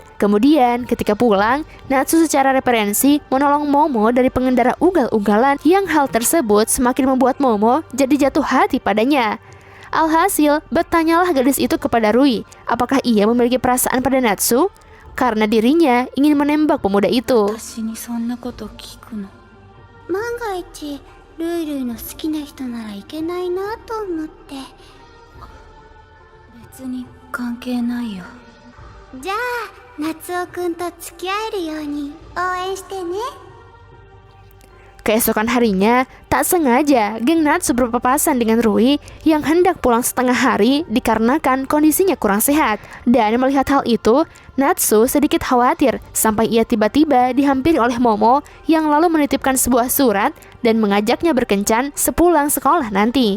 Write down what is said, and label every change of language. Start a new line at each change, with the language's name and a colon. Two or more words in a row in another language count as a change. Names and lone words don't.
Indonesian: Kemudian, ketika pulang, Natsu secara referensi menolong Momo dari pengendara ugal-ugalan yang hal tersebut semakin membuat Momo jadi jatuh hati padanya. Alhasil, bertanyalah gadis itu kepada Rui, apakah ia memiliki perasaan pada Natsu? Karena dirinya ingin menembak pemuda itu.
Japanese: 私にそんなこと聞くの。万が一ルイルイの好きな人ならいけないなと思って。別に関係ないよ。じゃあ夏男くんと付き合えるように応援してね。
Indonesian: Keesokan harinya, tak sengaja geng Natsu berpapasan dengan Rui yang hendak pulang setengah hari dikarenakan kondisinya kurang sehat. Dan melihat hal itu, Natsu sedikit khawatir sampai ia tiba-tiba dihampiri oleh Momo yang lalu menitipkan sebuah surat dan mengajaknya berkencan sepulang sekolah nanti.